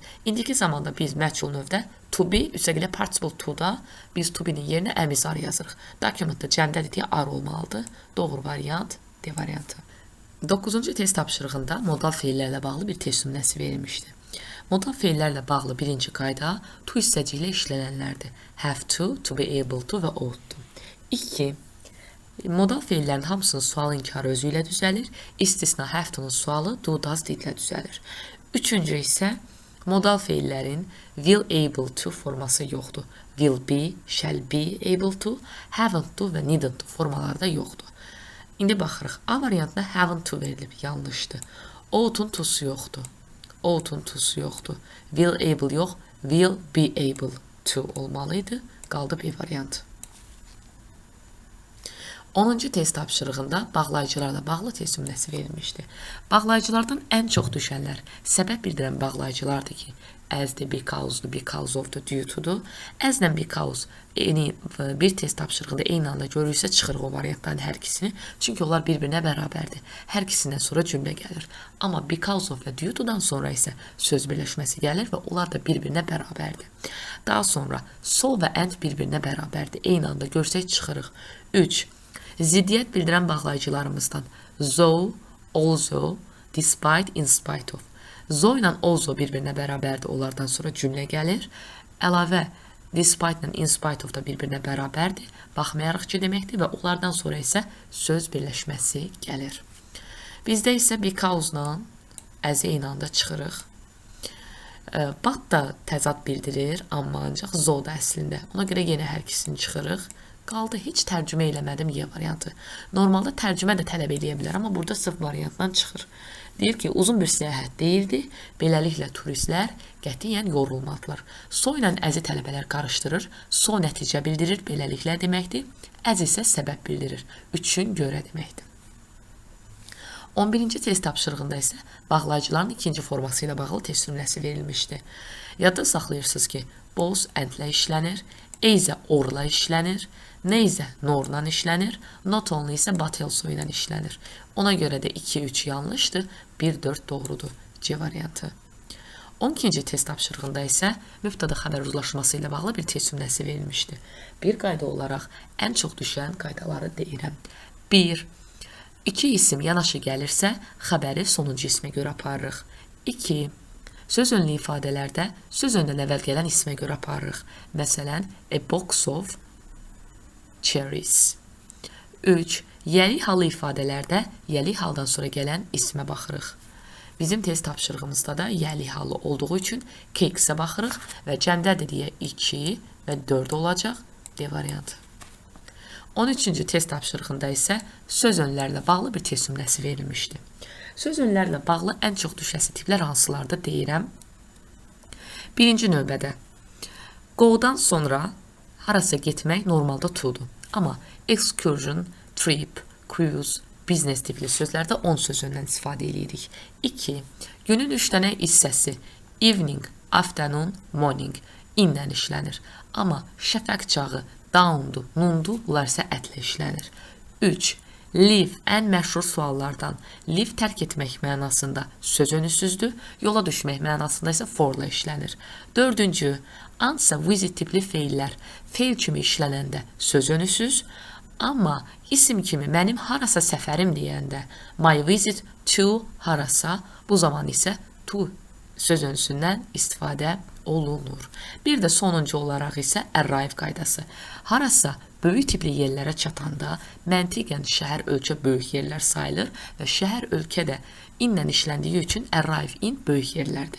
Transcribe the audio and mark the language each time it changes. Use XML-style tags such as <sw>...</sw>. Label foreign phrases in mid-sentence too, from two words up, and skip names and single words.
<az>İndiki zamanda biz məchul növdə</az> <en>to be,</en> <az>üstəgələ</az> <en>participle to-</en> <az>da biz</az> <en>to be-</en> <az>nin yerinə əmizar yazırıq. Dokumentdə cəmdədir deyə ar olmalıdır. Doğru variant D variantı. 9-cu test tapşırığında modal feillərlə bağlı bir test nümunəsi verilmişdi. Modal feillərlə bağlı birinci qayda to hissəci ilə işlənənlərdir.</az> <en>Have to be able to və ought to. 2.</en> <az>Modal feillərin hamısının sual inkarı özü ilə düzəlir. İstisna</az> <en>have to-</en> <az>nun sualı</az> <en>do, does, did</en> <az>ilə düzəlir. 3-cü isə modal feillərin</az> <en>will, able to</en> <az>forması yoxdur.</az> <en>Will be, shall be able to, haven't to və needn't to formaları da yoxdur.</en> <az>İndi baxırıq. A variantına</az> <en>haven't to</en> <az>verilib, yanlışdır. Ought-un to'su yoxdur. Ought-un to'su yoxdur.</az> <en>Will able</en> <az>yox,</az> <en>will be able to</en> <az>olmalıydı. Qaldı B variantı. 10-cu test tapşırığında bağlayıcılarla bağlı test nümunəsi verilmişdi. Bağlayıcılardan ən çox düşənlər səbəb bildirən bağlayıcılardır ki, as-dır, because-dur,</az> <en>because of-</en> <az>dur,</az> <en>due to-</en> <az>dur. As-lə because bir test tapşırığında eyni anda görürsə çıxırıq o variantların hər ikisini. Çünki onlar bir-birinə bərabərdir. Hər ikisindən sonra cümlə gəlir. Amma</az> <en>because of</en> <az>və</az> <en>due to-</en> <az>dan sonra isə söz birləşməsi gəlir və onlar da bir-birinə bərabərdir. Daha sonra so və and bir-birinə bərabərdir. Eyni anda görsək çıxırıq. 3. Ziddiyyət bildirən bağlayıcılarımızdan</az> <en>though, also, despite, in spite of.</en> <az>Though ilə also bir-birinə bərabərdir, onlardan sonra cümlə gəlir. Əlavə despite ilə</az> <en>in spite of</en> <az>da bir-birinə bərabərdir, baxmayaraq ki deməkdir və onlardan sonra isə söz birləşməsi gəlir. Bizdə isə because-la as eyni anda çıxırıq. But da təzad bildirir, amma ancaq though da əslində. Ona görə yenə hər ikisini çıxırıq. Qaldı, heç tərcümə eləmədim Y variantı. Normalda tərcümə də tələb eləyə bilər, amma burada sırf variantdan çıxır. Deyir ki, uzun bir səyahət deyildi, beləliklə turistlər qətiyyən yorulmadılar. So ilə əzi tələbələr qarışdırır, so nəticə bildirir, beləliklə deməkdir, əz isə səbəb bildirir, üçün görə deməkdir. 11-ci test tapşırığında isə bağlayıcıların ikinci forması ilə bağlı test nümunəsi verilmişdi. Yadda saxlayırsınız ki,</az> <en>both and-</en> <az>lə işlənir,</az> <en>either or-</en> <az>la işlənir,</az> <en>neither nor-</en> <az>la işlənir,</az> <en>not only</en> <az>isə</az> <en>but also</en> <az>ilə işlənir. Ona görə də 2-3 yanlışdır, 1-4 doğrudur. C variantı. 12-ci test tapşırığında isə mübtəda xəbər uzlaşması ilə bağlı bir test nümunəsi verilmişdi. Bir qayda olaraq ən çox düşən qaydaları deyirəm. 1. İki isim yanaşı gəlirsə, xəbəri sonuncu ismə görə aparırıq. 2. Söz önlü ifadələrdə söz öndən əvvəl gələn ismə görə aparırıq. Məsələn,</az> <en>a box of cherries.</en> <az>3. Yəli halı ifadələrdə yəli haldan sonra gələn ismə baxırıq. Bizim test tapşırığımızda da yəli halı olduğu üçün cakes-ə baxırıq və cəmdədir deyə 2 və 4 olacaq. D variantı. 13-cü test tapşırığında isə söz önlərlə bağlı bir test nümunəsi verilmişdi. Söz önlərlə bağlı ən çox düşəsi tiplər hansılarda deyirəm. Birinci növbədə go-dan sonra harasa getmək normalda to-dur. Amma excursion,</az> <en>trip, cruise, business</en> <az>tipli sözlərdə on söz öndən istifadə edirik. 2. Günün 3 dənə hissəsi</az> <en>evening, afternoon, morning</en> <az>inlə işlənir. Amma şəfəq çağı, dawndu, nundu, bunlar isə ətlə işlənir. 3. Leave ən məşhur suallardan. Leave tərk etmək mənasında söz önüsüzdür, yola düşmək mənasında isə forla işlənir. 4.</az> <en>Answer, visit</en> <az>tipli feillər. Feil kimi işlənəndə söz önüsüz, amma isim kimi mənim harasa səfərim deyəndə</az> <en>my visit to</en> <az>harasa, bu zaman isə to söz önüsündən istifadə olunur. Bir də sonuncu olaraq isə arrive qaydası. Harasa böyük tipli yerlərə çatanda məntiqən şəhər, ölkə böyük yerlər sayılır və şəhər, ölkə də inlə işləndiyi üçün</az> <en>arrive in</en> <az>böyük yerlərdir.</az>